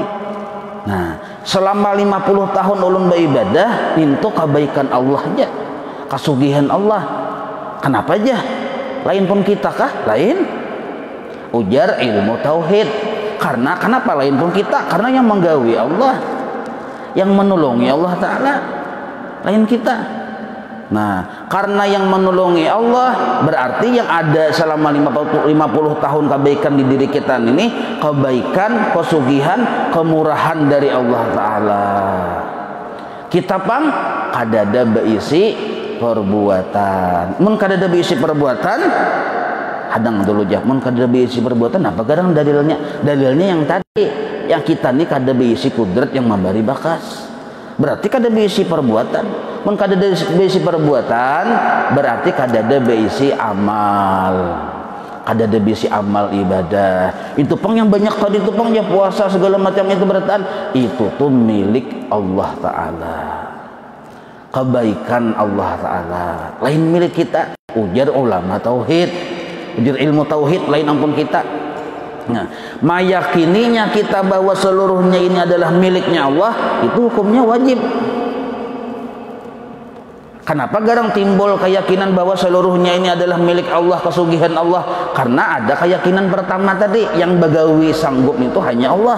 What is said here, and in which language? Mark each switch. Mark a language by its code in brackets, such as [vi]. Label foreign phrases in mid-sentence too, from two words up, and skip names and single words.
[bjn] Nah selama 50 tahun ulun beribadah itu kebaikan Allah aja, kasugihan Allah. Kenapa aja lain pun kita kah? Lain. Ujar ilmu tauhid. Karena kenapa lain pun kita? Karena yang menggawi Allah, yang menolongi Allah Ta'ala, lain kita. [id] Nah karena yang menolongi Allah berarti yang ada selama 50 tahun kebaikan di diri kita ini kebaikan, pesugihan, kemurahan dari Allah Ta'ala. [bjn] Kita pang kadada berisi perbuatan. Mun kadada berisi perbuatan, hadang dulu jah. Mun kadada berisi perbuatan apa garang dalilnya? Dalilnya yang tadi, yang kita nih kada berisi kudrat yang memberi bakas. Berarti kada berisi perbuatan. Mun kada berisi perbuatan berarti kada berisi amal. Kada berisi amal ibadah. Itu pang yang banyak tadi itu pang ya puasa segala macam itu beratan, itu tuh milik Allah Ta'ala. [id] Kebaikan Allah Ta'ala, lain milik kita. [bjn] Ujar ulama tauhid, ujar ilmu tauhid, lain ampun kita. [id] Nah, meyakininya kita bahwa seluruhnya ini adalah miliknya Allah, itu hukumnya wajib. Kenapa garang timbul keyakinan bahwa seluruhnya ini adalah milik Allah, kesugihan Allah? Karena ada keyakinan pertama tadi, yang bagawi sanggup itu hanya Allah.